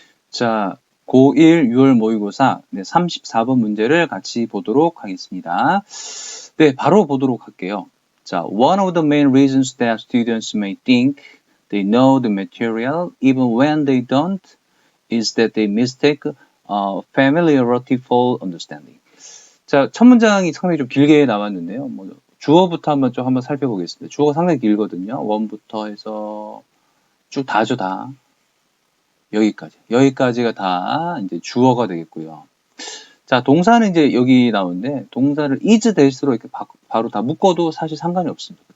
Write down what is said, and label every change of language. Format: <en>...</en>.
<ko>자, 고1 6월 모의고사 34번 문제를 같이 보도록 하겠습니다. 네, 바로 보도록 할게요.</ko> <en>자, one of the main reasons that students may think they know the material even when they don't is that they mistake familiarity for understanding.</en> <ko>자, 첫 문장이 상당히 좀 길게 나왔는데요. 주어부터 한번 살펴보겠습니다. 주어가 상당히 길거든요. 원부터 해서 쭉 다죠, 다. 여기까지가 다 이제 주어가 되겠고요. 자, 동사는 이제 여기 나오는데, 동사를 is, that으로 이렇게 바로 다 묶어도 사실 상관이 없습니다.</ko>